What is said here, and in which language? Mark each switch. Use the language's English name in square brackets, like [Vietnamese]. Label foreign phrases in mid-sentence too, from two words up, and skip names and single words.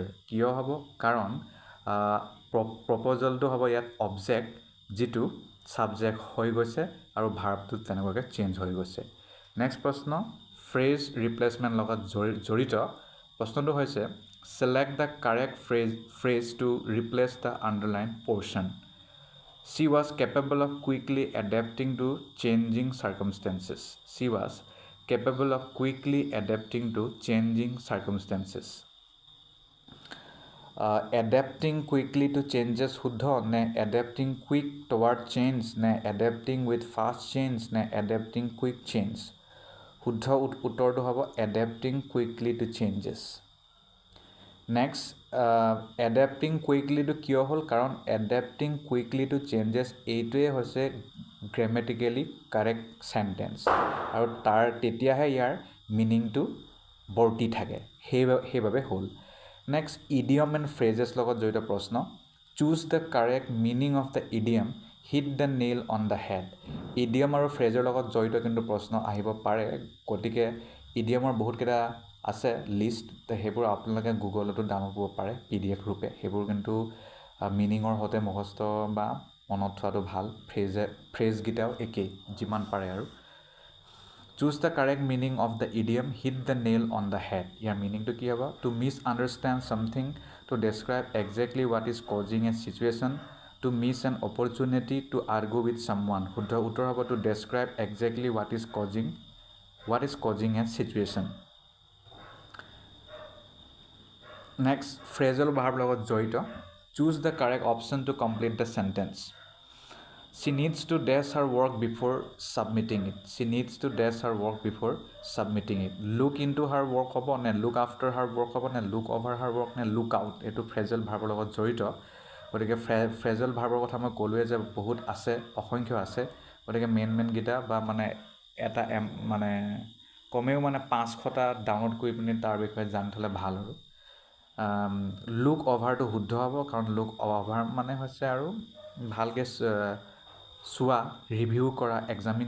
[Assamese] কিয় হ'ব কাৰণ প্ৰপ'জেলটো হ'ব ইয়াত অবজেক্ট যিটো ছাবজেক্ট হৈ গৈছে আৰু ভাৰ্বটো তেনেকুৱাকৈ চেঞ্জ হৈ গৈছে নেক্সট প্ৰশ্ন [English] phrase replacement [Assamese] লগত জড়িত প্ৰশ্নটো হৈছে [English] select the correct phrase to replace the underline portion She was capable of quickly adapting to changing circumstances. She was capable of quickly adapting to changing circumstances. Adapting quickly to changes [Assamese] শুদ্ধ নে [English] adapting quick toward change নে adapting with fast change নে adapting quick change [Assamese] শুদ্ধ উত্তৰটো হ'ব [English] adapting quickly to changes. [Assamese] নেক্সট [English] adapting quicklyটো [Assamese] কিয় হ'ল কাৰণ [English] adapting quickly to changes [Assamese] এইটোৱে হৈছে [English] grammatically correct sentence [Assamese] আৰু তেতিয়াহে ইয়াৰ মিনিংটো বৰ্তি থাকে সেইবাবে হ'ল নেক্সট [English] idiom and phrases [Assamese] লগত জড়িত প্ৰশ্ন [English] choose the correct meaning of the idiom hit the nail on the head [Assamese] ইডিয়ম আৰু ফ্ৰেজৰ লগত জড়িত কিন্তু প্ৰশ্ন আহিব পাৰে গতিকে ইডিয়মৰ বহুতকেইটা আছে লিষ্ট সেইবোৰ আপোনালোকে গুগলতো ডাউনলোড কৰিব পাৰে PDF ৰূপে সেইবোৰ কিন্তু মিনিঙৰ সৈতে মুখস্থ বা মনত থোৱাটো ভাল ফ্ৰেজকেইটাও একেই যিমান পাৰে আৰু [English] choose the correct meaning of the idiom hit the nail on the head [Assamese] ইয়াৰ মিনিংটো কি হ'ব [English] to misunderstand something to describe exactly what is causing a situation to miss an opportunity to argue with someone [Assamese] শুদ্ধ উত্তৰ হ'ব [English] to describe exactly what is causing a situation next phrasal verb [Assamese] লগত জড়িত [English] choose the correct option to complete the sentence She needs to dash her work before submitting it. She needs to dash her work before submitting it. Look into her work [Assamese] হ'ব নে [English] look after her work [Assamese] হ'ব নে [English] look over her work নে look out [Assamese] এইটো ফ্ৰেজল ভাৰ্বৰ লগত জড়িত গতিকে ফ্ৰেজল ভাৰ্বৰ কথা মই ক'লোৱে যে বহুত আছে অসংখ্য আছে গতিকে মেইনকেইটা বা মানে এটা মানে কমেও মানে 500টা ডাউনলোড কৰি পিনি তাৰ বিষয়ে জানি থ'লে ভাল আৰু [English] look overটো [Assamese] শুদ্ধ হ'ব কাৰণ [English] look over [Assamese] মানে হৈছে আৰু ভালকৈ চোৱা ৰিভিউ কৰা এক্সামিন